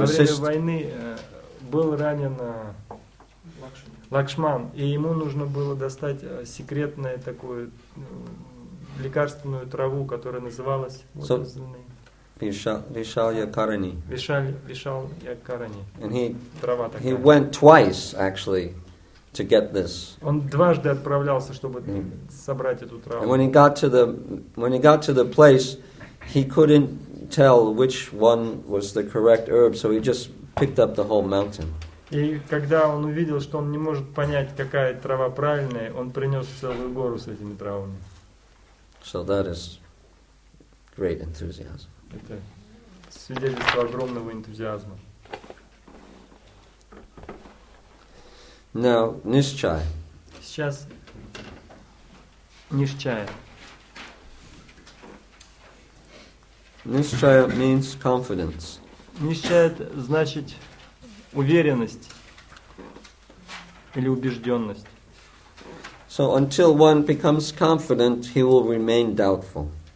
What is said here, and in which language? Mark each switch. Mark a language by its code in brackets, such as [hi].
[ru] во время [en] assist. [ru] войны был ранен Лакшман, и ему нужно было достать секретную такую лекарственную траву, которая называлась [en] Vishalya Karani. [ru] Вишалья Карани. [en] And he [ru] Трава такая. [en] went twice actually to get this. [ru] Он дважды отправлялся, чтобы собрать эту [en] And [ru] траву. [en] when he got to the place, he couldn't tell which one was the correct herb, so he just picked up the whole mountain. [ru] И когда он увидел, что он не может понять, какая трава правильная, он принес целую гору с этими травами. [en] So that is great enthusiasm. [ru] Это свидетельство огромного энтузиазма. [en] Now, Nishchaya. [ru] Сейчас нишчая. [en] Nishchaya means confidence. [ru] Нишчая значит уверенность или убежденность. [en] So until one becomes confident, he will remain doubtful.